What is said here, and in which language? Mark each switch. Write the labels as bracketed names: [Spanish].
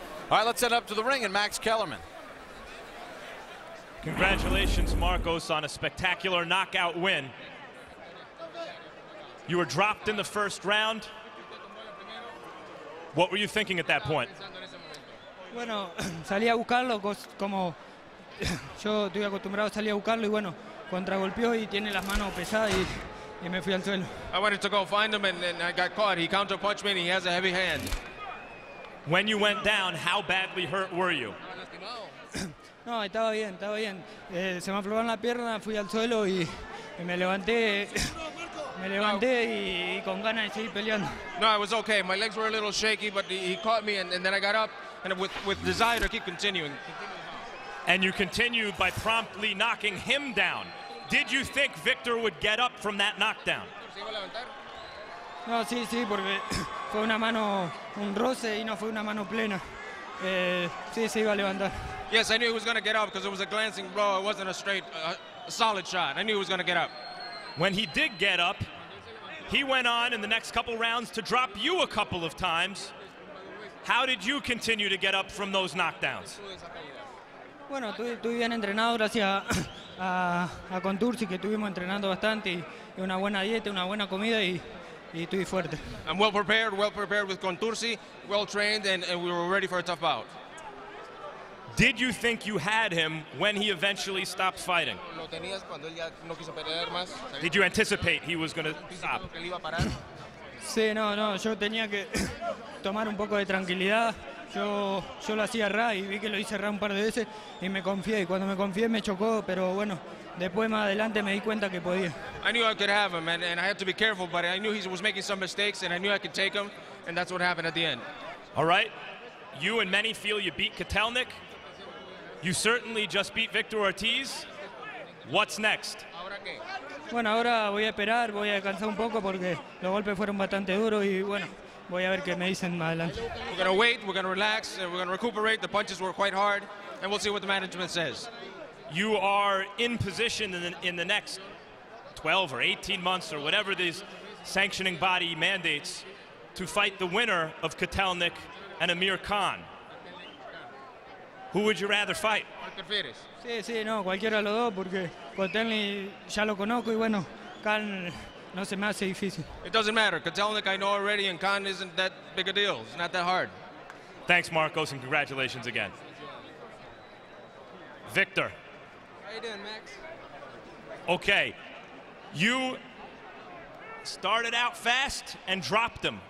[English] All right, let's head up to the ring and Max Kellerman. Congratulations, Marcos, on a spectacular knockout win. You were dropped in the first round. What were you thinking at that point? [Spanish] Bueno, salí a buscarlo como yo estoy acostumbrado a salir a buscarlo, y bueno, contragolpeó y tiene las manos pesadas y me fui al suelo. [English] I wanted to go find him and I got caught. He counterpunched me and he has a heavy hand. When you went down, how badly hurt were you? [Spanish] No, estaba bien, estaba bien. Se me aflojaron la pierna, fui al suelo y me levanté y con ganas de seguir peleando. [English] No, I was okay. My legs were a little shaky, but he caught me, and then I got up and with desire to keep continuing. And you continued by promptly knocking him down. Did you think Victor would get up from that knockdown? [Spanish] No, sí, porque fue una mano, un roce y no fue una mano plena. Sí, se iba a levantar. [English] Yes, I knew he was going to get up because it was a glancing blow. It wasn't a straight, solid shot. I knew he was going to get up. When he did get up, he went on in the next couple rounds to drop you a couple of times. How did you continue to get up from those knockdowns? [Spanish] Bueno, estoy bien entrenado gracias a Contursi, que estuvimos entrenando bastante y una buena dieta, una buena comida y estoy fuerte. [English] I'm well prepared with Contursi, well trained, and we were ready for a tough bout. Did you think you had him when he eventually stopped fighting? [Spanish] ¿Lo tenías cuando él ya no quiso pelear más? [English] Did you anticipate he was going to stop? [Spanish] ¿Que él iba a parar? Sí, no, yo tenía que tomar un poco de tranquilidad. Yo lo hacía ra y vi que lo hice ra un par de veces y me confié. Y cuando me confié me chocó, pero bueno, después más adelante me di cuenta que podía. [English] I knew I could have him, and I had to be careful, but I knew he was making some mistakes, and I knew I could take him, and that's what happened at the end. All right. You and many feel you beat Kotelnik. You certainly just beat Victor Ortiz. What's next? [Spanish] Bueno, ahora voy a esperar, voy a descansar un poco porque los golpes fueron bastante duros y bueno, voy a ver qué me dicen más adelante. [English] We're going to wait, we're going to relax, and we're going to recuperate. The punches were quite hard, and we'll see what the management says. You are in position in the next 12 or 18 months or whatever these sanctioning body mandates to fight the winner of Kotelnik and Amir Khan. Who would you rather fight? [Spanish] Sí, no, cualquiera de los dos porque Kotelnik ya lo conozco y bueno, Khan no se me hace difícil. [English] It doesn't matter. Kotelnik I know already, and Khan isn't that big a deal. It's not that hard. Thanks, Marcos, and congratulations again. Victor. How you doing, Max? Okay, you started out fast and dropped him.